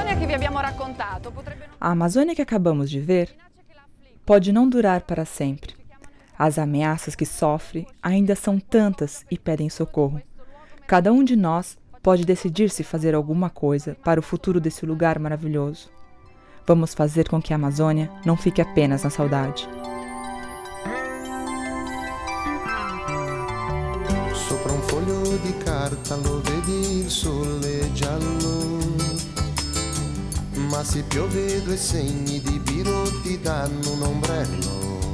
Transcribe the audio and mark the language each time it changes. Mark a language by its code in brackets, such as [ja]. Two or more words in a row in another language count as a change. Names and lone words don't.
[pt] A Amazônia que acabamos de ver pode não durar para sempre. As ameaças que sofre ainda são tantas e pedem socorro. Cada um de nós pode decidir se fazer alguma coisa para o futuro desse lugar maravilhoso. Vamos fazer com que a Amazônia não fique apenas na saudade. [it] Sopra un foglio di carta lo vedi il sole giallo, ma se piove 2 segni di biro ti danno un ombrello.